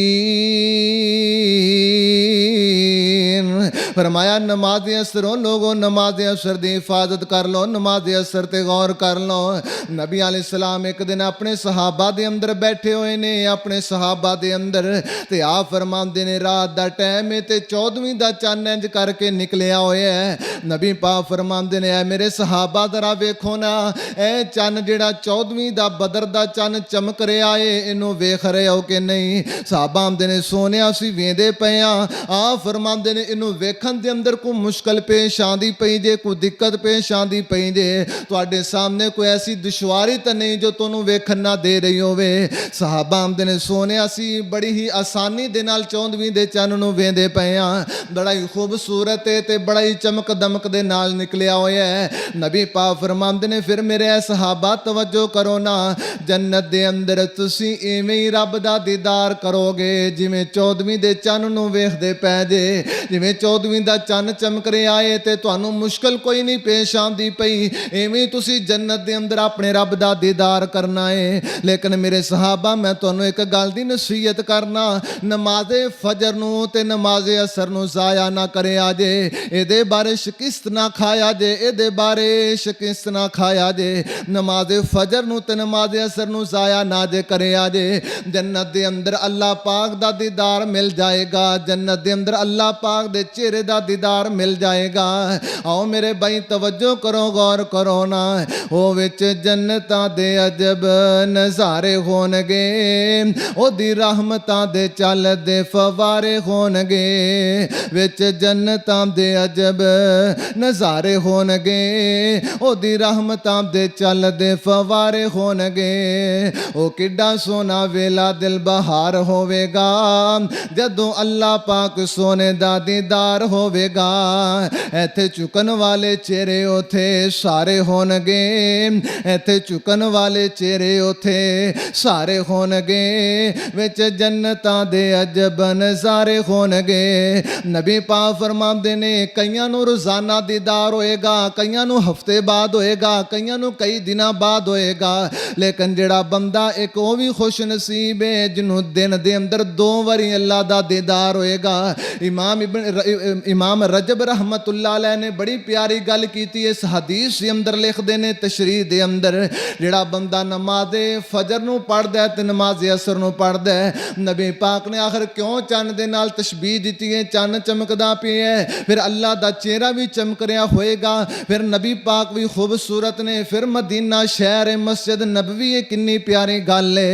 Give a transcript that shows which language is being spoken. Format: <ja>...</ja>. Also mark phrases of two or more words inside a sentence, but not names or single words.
<pa>فرمایا نماز عصر ہو لوگو، نماز عصر دی حفاظت کر لو، نماز عصر تے غور کر لو۔ نبی علیہ السلام ایک دن اپنے صحابہ دے اندر بیٹھے ہوئے نے، اپنے صحابہ دے اندر تے آپ فرماندے نے رات دا ٹائم ہے تے 14ویں دا چن انج کر کے نکلیا ہویا ہے۔ نبی پاک فرماندے نے اے میرے صحابہ ذرا ویکھو نا، اے چن جڑا 14ویں دا بدر دا چن چمک رہا ہے اینو ویکھ رہے ہو کہ نہیں؟ صحابہ آندے نے سونیا اسی ویندے پئے ہاں۔ آپ فرماندے نے اینو ویکھن دے اندر کوئی مشکل پیش آندی پئی جے، کوئی دقت پیش آندی پئی جے، تواڈے سامنے کوئی ایسی دشواری تے نہیں جو تانوں ویکھن نہ دے رہی ہوے؟ صحابہ آندے نے سونیا اسی بڑی ہی آسانی دے نال 14ویں دے چن نو ویندے پئے ہاں، بڑا ہی خوبصورت ہے تے بڑا ہی چمک دمک دے نال نکلیا ہویا ہے۔ نبی پاک فرماندے نے پھر میرے اے صحابہ توجہ کرو نا، جنت دے اندر تسی ایویں ہی رب دا دیدار کرو گے جویں 14ویں دے چن نو ویکھدے پے جے، جویں 14ویں دا چن چمک رہا ہے تے تانوں مشکل کوئی نہیں پیش آندی پئی، ایویں تسی جنت دے اندر اپنے رب دا دیدار کرنا ہے۔ لیکن میرے صحابہ میں تانوں ایک گل دی نصیحت کرنا، نماز فجر نو تے نماز عصر نو ضائع نہ کریا جے، اے دے بارے شکست نہ کھایا جے، اے دے بارے شکست نہ کھایا جے۔ نماز فجر نو تے نماز عصر نو ضائع نہ جے کریا جے، جنت دے اندر اللہ پاک دا دیدار مل جائے گا، جنت دے اندر اللہ پاک دے چہرے دا دیدار مل جائے گا۔ آؤ میرے بھائی توجہ کرو، غور کرو نا، او وچ جنتاں دے عجب نظارے ہون گے، او دی رحمتاں دے چل دے فوارے ہون گے، وچ جنتاں دے عجب نظارے ہون گے، او دی رحمتاں دے چل دے فوارے ہون گے۔ او کڈا سونا ویلا دل بہار ہوے گا جدوں اللہ پاک سونے دا دیدار ہوے گا، ایتھے چکن والے چہرے اوتھے سارے ہون گے، ایتھے چکن والے چہرے اوتھے سارے ہون گے، وچ جنتاں دے عجب نظارے ہون گے۔ نبی پاک فرماندے نے کئیاں نو روزانہ دیدار ہوئے گا، کئیاں نو ہفتے بعد ہوئے گا، کئیاں نو کئی دناں بعد ہوئے گا، لیکن جڑا بندہ ایک وہ بھی خوش نصیب ہے جنوں دن دے اندر 2 واری اللہ دا دیدار ہوئے گا۔ امام رجب رحمت اللہ علیہ نے بڑی پیاری گل کیتی اس حدیث دے اندر لکھ دینے تشریح دے اندر، جڑا بندہ نماز فجر نو پڑھ دے تے نماز عصر نو پڑھ دے، نبی پاک نے آخر کیوں چن دے نال تشبیہ دیتی ہے، چن چمکدا پیا ہے، پھر اللہ دا چہرہ بھی چمک رہا ہوئے گا، پھر نبی پاک بھی خوبصورت نے، پھر مدینہ شہر مسجد نبوی کنی پیاری گل ہے۔</pa>